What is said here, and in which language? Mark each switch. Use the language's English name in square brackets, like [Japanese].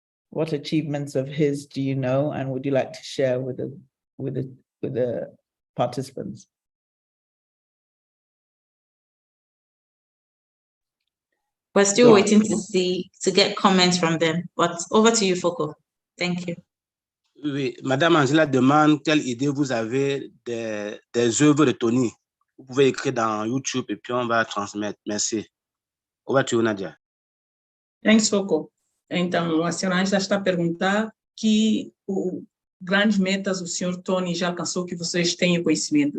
[English] What achievements of his do you know, and would you like to share with the participants? We're still waiting to get comments from them, but over to you, Foko. Thank you. [French] Oui, Madame Angela demande quelle idée vous avez des œuvres de Tony. Vous pouvez écrire dans YouTube et puis on va transmettre. Merci. [English] Over to you, Nadia. Thanks, Foko. [Portuguese] Então, a senhora Angela está a perguntar que grandes metas o senhor Tony já alcançou que vocês tenham conhecimento.